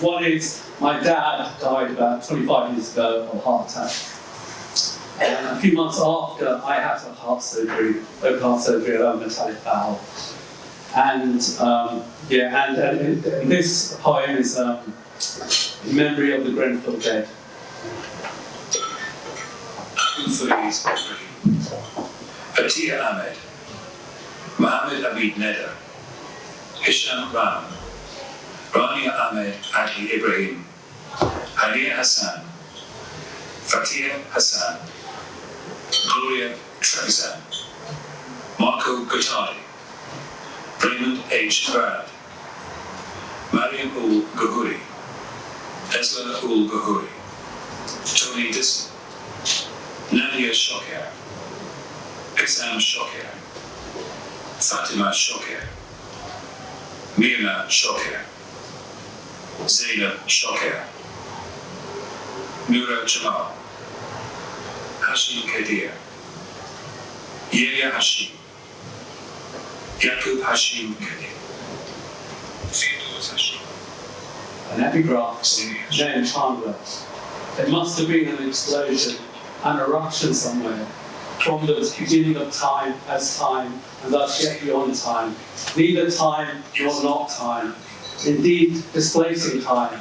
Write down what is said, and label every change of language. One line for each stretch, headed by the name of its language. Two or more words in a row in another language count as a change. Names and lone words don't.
English: One is my dad died about 25 years ago of a heart attack. And a few months after, I had to have heart surgery, open heart surgery at a metallic valve. And this poem is in memory of the Grenfell dead. Atiya Ahmed, Mohammed Abid Neda, Hisham Ram, Rania Ahmed Adli Ibrahim, Halia Hassan, Fatia Hassan, Gloria Trevisan, Marco Gottardi, Raymond H. Bernard, Mariam Ul Gahuri, Esla Ul Gahuri, Tony Disson, Nadia Shoker, Exam Shoker, Fatima Shoker, Mirna Shoker, Zainab Shoker, Nura Jamal, Hashim Kadir, Yahya Hashim, Yaqub Hashim Kadir, Theodore Hashim. An epigraph from Jane Chandler. There must have been an explosion, an eruption somewhere, from the beginning of time as time, and thus yet beyond time. Neither time nor not time. Indeed, displacing time.